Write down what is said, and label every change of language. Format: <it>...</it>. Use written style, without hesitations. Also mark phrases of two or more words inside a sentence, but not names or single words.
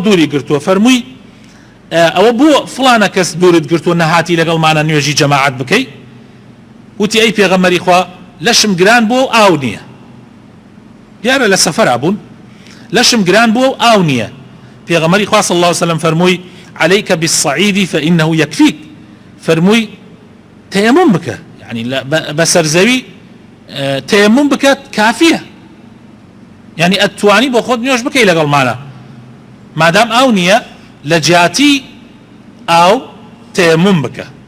<ckb>دووری گرتووە فەرمووی ئەوە بۆ فڵانە کەس دوورت گرتووە نەهاتی لەگەڵمانە نوێژی جەماعەت بکەی وتی ئەی پێغەمبەری خوا لەشم گران بووە و ئاو نییە دیارە لە سەفەرا بوون لەشم گران بووە و ئاو نییە پێغەمبەری خوا</ckb> <ar>صلی الله عليه وسلم</ar> <ckb>فەرمووی</ckb> <ar>عليك بالصعيد فإنه يكفيك</ar> <ckb>فەرمووی تەیەموم بکە یعنی بەسەرزەوی تەیەموم بکات کافیە یعنی ئەتوانی بۆ خۆت نوێژ بکەی لەگەڵمانە مادام ئاو نییە لە جیاتی ئاو تەیەموم بکە.</ckb>